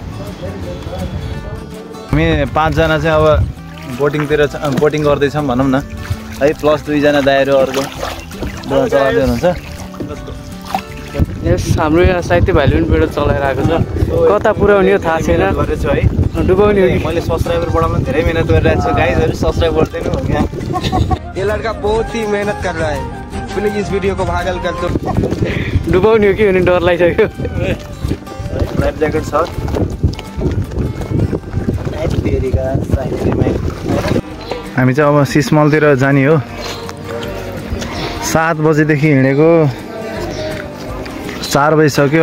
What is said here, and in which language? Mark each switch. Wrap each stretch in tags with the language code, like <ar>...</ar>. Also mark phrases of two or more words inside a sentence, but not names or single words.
<ne>हामी 5 जना चाहिँ अब बोटिङ गर्दैछौँ भनौँ न है प्लस 2 जना दाइहरू अर्को चलाउँदै हुनुहुन्छ यस हाम्रो यहाँ साहित्य भाइले पनि भिडियो चलाइरहेको छ कता पुर्याउने हो थाहा छैन गरेछु है डुबाउने हो कि मैले सब्स्क्राइबर बढाउन धेरै मेहनत गरिरहेको छु गाइजहरु सब्स्क्राइब गर्दिनु हो क्या</ne> <hi>ये लड़का बहुत ही मेहनत कर रहा है प्लीज इस वीडियो को भाइरल कर दो</hi> <ne>डुबाउने हो कि भने डर लागिसक्यो</ne> <en>life jacket</en> <ne>छ हामी चाहिँ अब सिस्मलतिर जाने हो 7 बजेदेखि हिँडेको 4 बजिसक्यो।</ne>